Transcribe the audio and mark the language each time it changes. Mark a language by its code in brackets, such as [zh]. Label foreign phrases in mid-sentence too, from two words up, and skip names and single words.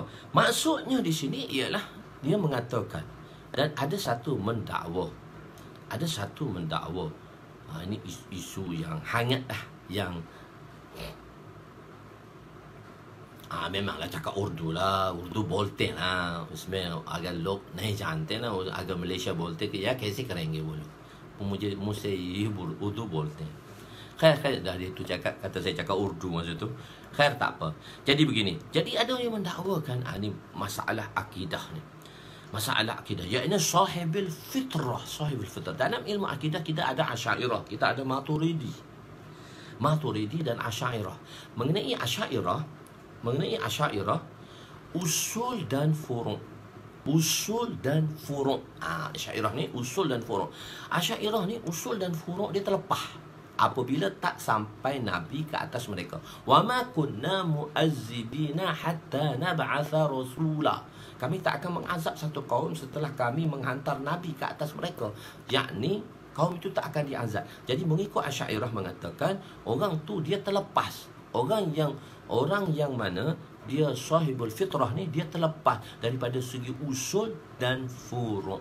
[ms] Maksudnya di sini ialah dia mengatakan, dan ada satu mendakwa. Ada satu mendakwa. Ini isu yang hangat lah, yang memanglah cakap Urdu lah, [hi] Urdu बोलते ना, उसमें अगर लोग नहीं जानते ना, अगर मलेशिया बोलते कि यार कैसे करेंगे वो लोग, मुझसे ये उर्दू बोलते हैं. [ms] Khair dah dia tu cakap, kata saya cakap Urdu masa tu. Khair tak apa. Jadi begini, jadi ada yang mendakwakan ni masalah akidah ni. Masalah akidah, iaitu [ar] صاحب الفطرة، صاحب الفطرة. [ms] Dalam ilmu akidah kita ada Asy'ariyah, kita ada Maturidi dan Asy'ariyah. Mengenai Asy'ariyah, usul dan furu'. Asy'ariyah ni usul dan furu'. Asy'ariyah ni usul dan furu' dia terlepas apabila tak sampai Nabi ke atas mereka. [ar] وما كنا معذبين حتى نبعث رسولا. [ms] Kami tak akan mengazab satu kaum setelah kami menghantar Nabi ke atas mereka. Yakni kaum itu tak akan diazab. Jadi mengikut Asy'ariyah mengatakan orang tu dia terlepas. Orang yang mana dia [ar] صاحب الفطرة [ms] ni dia terlepas daripada segi usul dan furu'.